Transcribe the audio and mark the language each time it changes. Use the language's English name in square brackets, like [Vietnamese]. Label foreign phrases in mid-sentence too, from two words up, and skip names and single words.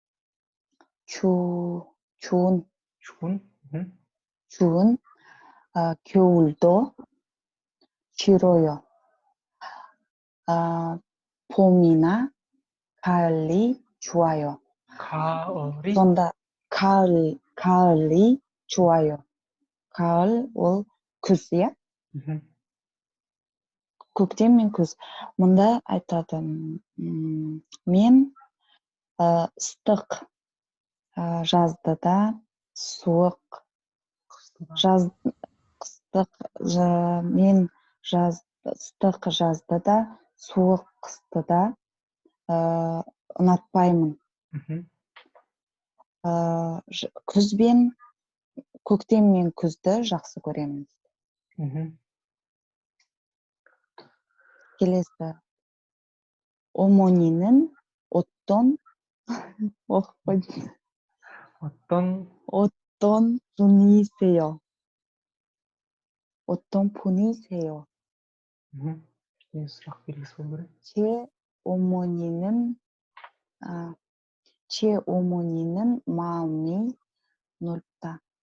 [Korean] 추운 겨울도 싫어요. 봄이나 가을이 좋아요. сонда 가을이 좋아요. [Kazakh] 가을 ол күз, иә? көктем мен күз. мұнда айтады, мен ыстық жазды да суық мен ыстық жазды да суық қысты да ұнатпаймын. Күз бен көктем мен күзді жақсы көремін. келесі. [Korean] 어머니는 어떤 분이세요? 어떤 분이세요? 제 어머니는 마음이 넓다.